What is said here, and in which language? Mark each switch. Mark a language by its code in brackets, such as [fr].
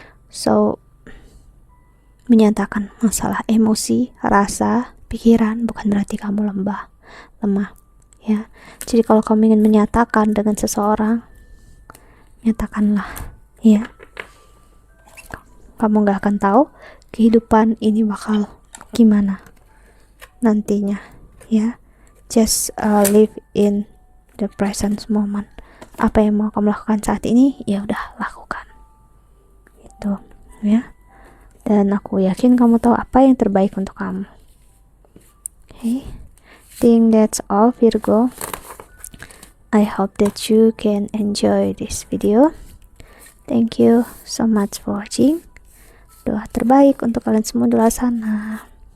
[id] So, menyatakan masalah emosi, rasa, pikiran bukan berarti kamu lemah, ya. Jadi kalau kamu ingin menyatakan dengan seseorang, nyatakanlah, ya. Kamu gak akan tahu kehidupan ini bakal gimana nantinya, ya. [en] Just live in the present moment. [id] Apa yang mau kamu lakukan saat ini, ya udah lakukan. Itu, ya. Dan aku yakin kamu tahu apa yang terbaik untuk kamu. [en] Okay. Think that's all, Virgo. I hope that you can enjoy this video. Thank you so much for watching. [id] Doa terbaik untuk kalian semua di luar sana.